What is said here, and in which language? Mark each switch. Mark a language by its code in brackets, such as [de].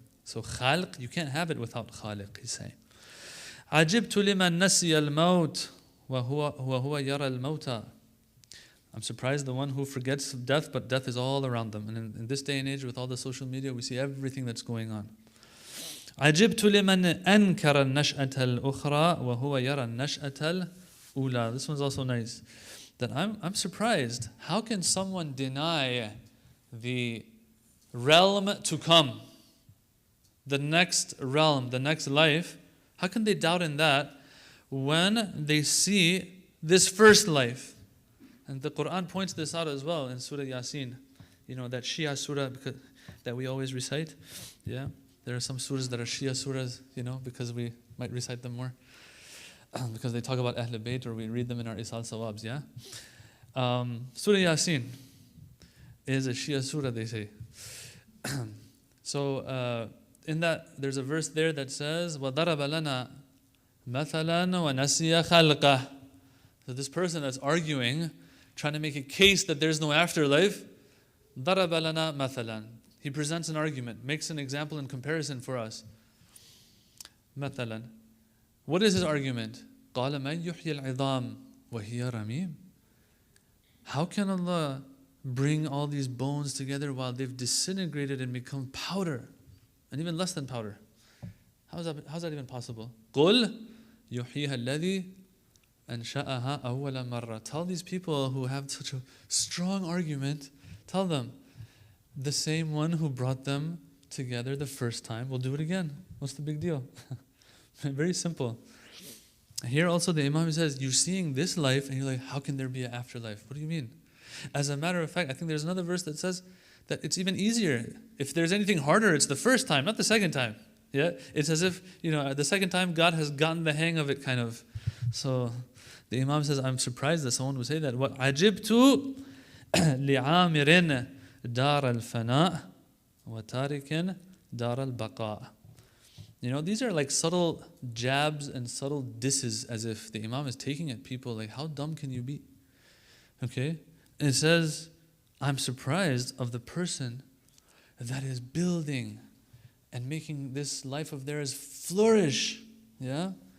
[en] So khalq, you can't have it without khaliq, he's saying. [ar] عَجِبْتُ لِمَنْ نَسِيَ الْمَوْتِ وَهُوَ يَرَى الْمَوْتَى. [en] I'm surprised the one who forgets death, but death is all around them. And in this day and age with all the social media, we see everything that's going on. [ar] عجبت لمن أنكر النشأة الأخرى وهو يرى النشأة الأولى. [en] This one's also nice. That I'm surprised. How can someone deny the realm to come? The next realm, the next life. How can they doubt in that when they see this first life? And the Quran points this out as well in Surah Yasin. You know, that Shia surah that we always recite. Yeah. There are some surahs that are Shia surahs, you know, because we might recite them more. Because they talk about Ahl Bayt, or we read them in our Isal Sawabs, yeah? Surah Yasin is a Shia surah, they say. So in that, there's a verse there that says, [ar] وَضَرَبَ لَنَا مَثَلًا وَنَسِيَ خَلْقَهُ. [en] So this person that's arguing, trying to make a case that there's no afterlife, [ar] ضَرَبَ لَنَا مَثَلًا. [en] He presents an argument, makes an example in comparison for us. [ar] مثلا. [en] What is his argument? [ar] قال من يحيي العظام وهي رميم. [en] How can Allah bring all these bones together while they've disintegrated and become powder, and even less than powder? How's that even possible? [ar] قل يحييها الذي أنشأها أول مرة. [en] Tell these people who have such a strong argument, tell them, the same one who brought them together the first time will do it again. What's the big deal? Very simple. Here also the Imam says, you're seeing this life and you're like, how can there be an afterlife? What do you mean? As a matter of fact, I think there's another verse that says that it's even easier. If there's anything harder, it's the first time, not the second time. Yeah, it's as if, you know, the second time God has gotten the hang of it, kind of. So the Imam says, I'm surprised that someone would say that. What [ar] عَجِبْتُ لِعَامِرٍ دار الفناء وتارك دار البقاء. [en] You know, these are like subtle jabs and subtle disses, as if the Imam is taking at people like, how dumb can you be? Okay? And it says, I'm surprised of the person that is building and making this life of theirs flourish. Yeah?